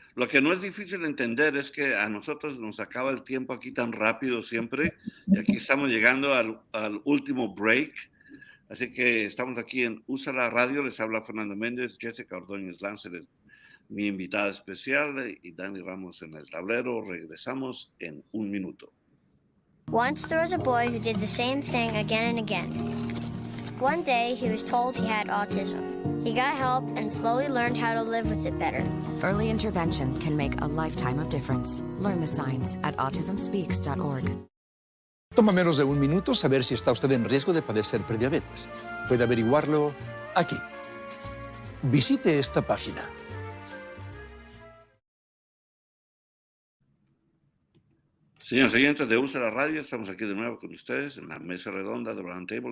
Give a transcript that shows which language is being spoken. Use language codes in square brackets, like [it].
[es] Lo que no es difícil entender es que a nosotros nos acaba el tiempo aquí tan rápido siempre, y aquí estamos llegando al último break. Así que estamos aquí en USA la Radio. Les habla Fernando Méndez, Jessica Ordóñez Lancer, mi invitada especial, y Dani Ramos en el tablero. Regresamos en un minuto. [en] Once there was a boy who did the same thing again and again. One day, he was told he had autism. He got help and slowly learned how to live with it better. Early intervention can make a lifetime of difference. Learn the signs at autismspeaks.org. [es] Toma menos de un minuto saber si está usted en riesgo de padecer prediabetes. Puede averiguarlo aquí. Visite esta página. Señores oyentes de USA la Radio, estamos aquí de nuevo con ustedes en la mesa redonda de Roundtable.